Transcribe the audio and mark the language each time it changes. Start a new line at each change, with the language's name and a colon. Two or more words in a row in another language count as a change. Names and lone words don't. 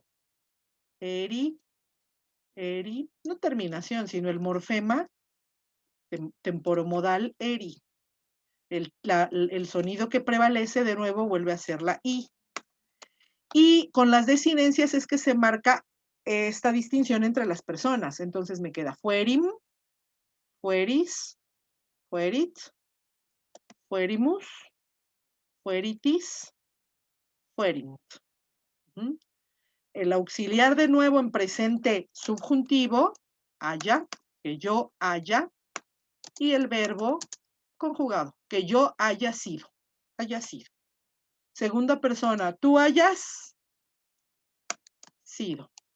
Spanish: Eri, no terminación, sino el morfema temporomodal eri. El sonido que prevalece de nuevo vuelve a ser la I. Y con las desinencias es que se marca esta distinción entre las personas. Entonces me queda
Latin: fuerim, fueris, fuerit, fuerimus, fueritis, fuerimt.
Spanish: El auxiliar de nuevo en presente subjuntivo, haya, que yo haya, y el verbo conjugado, que yo haya sido, haya sido. Segunda persona, tú hayas sido.